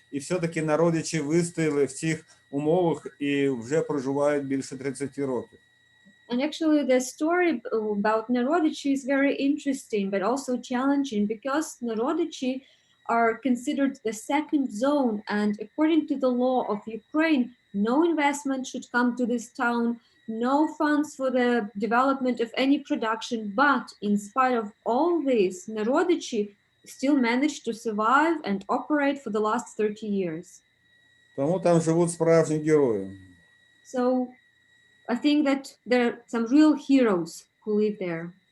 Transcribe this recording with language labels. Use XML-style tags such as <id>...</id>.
<uk>І все-таки народичі вистояли в цих умовах і вже проживають більше 30 років.</uk> <en>And actually, the story about Narodichi is very interesting, but also challenging because Narodichi are considered the second zone. And according to the law of Ukraine, no investment should come to this town, no funds for the development of any production. But in spite of all this, Narodichi still managed to survive and operate for the last 30 years.</en> <uk>Тому там живуть справжні герої.</uk> <en>So I think that there are some real heroes who live there.</en>